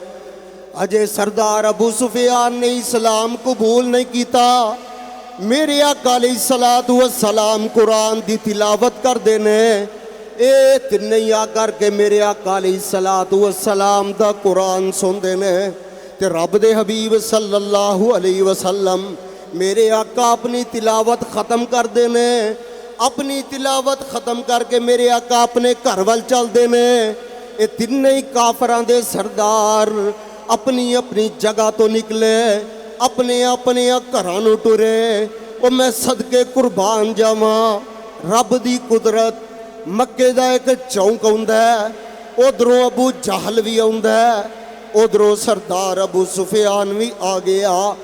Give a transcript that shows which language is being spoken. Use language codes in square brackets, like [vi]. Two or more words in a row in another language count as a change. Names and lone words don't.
[pa] اجے سردار ابو سفیان نے اسلام قبول نہیں کیا. میرے آقا [ar] عليه الصلاة والسلام [pa] قرآن دی تلاوت کرتے نے. ایہ تِنّے ہی آ کرکے میرے آقا [ar] عليه الصلاة والسلام [pa] دا قرآن سنتے نے. تے رب دے حبیب [ar] صلى الله عليه وسلم [pa] میرے آقا اپنی تلاوت ختم کرتے نے. اپنی تلاوت ختم کرکے میرے آقا اپنے گھر وال چلتے نے. ایہ تِنّے ہی کافراں دے سردار اپنی اپنی جگہ تو نکلے، اپنے اپنے گھراں نوں ٹُرے. او میں صدقے قربان جاواں، رب دی قدرت. مکے دا ایک چونک آؤندا ہے، اودھروں ابو جہل بھی آؤندا ہے، اودھروں سردار ابو سفیان بھی آ گیا.